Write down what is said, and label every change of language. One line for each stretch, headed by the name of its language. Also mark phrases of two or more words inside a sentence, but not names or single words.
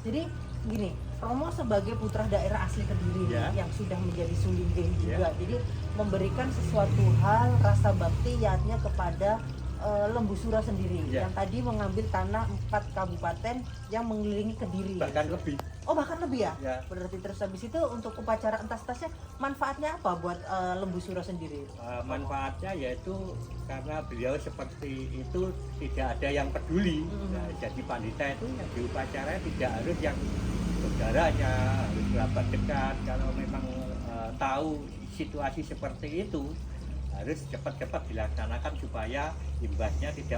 Indonesian: Jadi gini, Romo sebagai putra daerah asli Kediri Ya. yang sudah menjadi sulinggih juga, Ya. jadi memberikan sesuatu hal rasa bakti yakni kepada Lembu Suro sendiri, Ya. yang tadi mengambil tanah 4 kabupaten yang mengelilingi Kediri. Bahkan lebih. Oh, bahkan lebih ya? Ya. Berarti terus habis itu untuk upacara entas-entasnya manfaatnya apa buat Lembu Suro sendiri? Manfaatnya yaitu karena beliau seperti itu tidak ada yang peduli. Nah, jadi pandita itu yang diupacara tidak harus yang saudaranya, harus kerabat dekat. Kalau memang tahu situasi seperti itu, harus cepat-cepat dilaksanakan supaya imbasnya tidak